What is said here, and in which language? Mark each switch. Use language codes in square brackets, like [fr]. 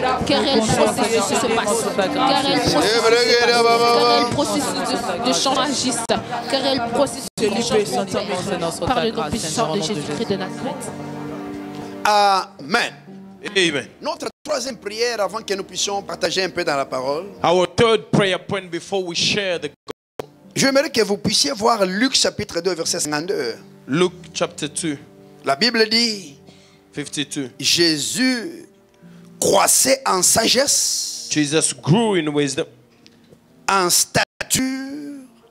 [fr] Car il y a le processus se passe. Car il y a le Shibre Keria Baba Baba. processus de changement. Car il y a le processus de changement. Par le nom puissant de Jésus-Christ de Nazareth. Amen. Amen. Notre troisième prière avant que nous puissions partager un peu dans la parole. [en] Our third prayer point before we share the [fr] J'aimerais que vous puissiez voir Luc chapitre 2 verset 52. [en] Luke chapter 2, [fr] La Bible dit [en] 52. [fr] Jésus croissait en sagesse, [en] Jesus grew in wisdom, [fr] en stature